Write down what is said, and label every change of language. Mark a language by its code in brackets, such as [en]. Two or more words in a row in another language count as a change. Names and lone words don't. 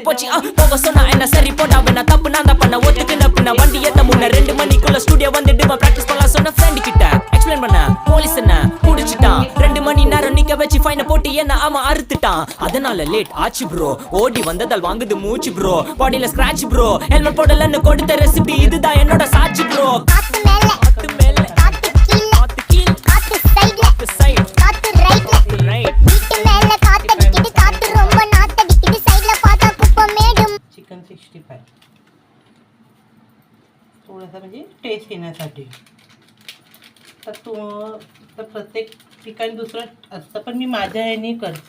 [ta] போச்சு போக சொன்னா என்ன சரி போட்டா நான் தப்பு நான் தான் பண்ண ஒத்துக்குன பின்ன வண்டி ஏத்த முன்ன 2 மணிக்குள்ள ஸ்டுடியோ வந்துட்டு பிராக்டிஸ் பண்ணலாம் சொன்ன ஃப்ரெண்ட் கிட்ட எக்ஸ்பிளைன் பண்ண போலீஸ் என்ன புடிச்சிட்டான் 2 மணி நேரம் நிக்க வச்சு ஃபைனை போட்டு என்ன அவன் அறுத்துட்டான் அதனால லேட் ஆச்சு ப்ரோ ஓடி வந்ததால் வாங்குது மூச்சு ப்ரோ பாடியில [en] scratch bro [ta] ஹெல்மெட் போடலன்னு கொடுத்த ரெசிபி இதுதான் என்னோட சாட்சி ப்ரோ [mr] चिकन 65 थोडासा म्हणजे टेस्ट येण्यासाठी तर प्रत्येक ठिकाणी दुसरं असतं पण मी माझ्या ह्याने करते.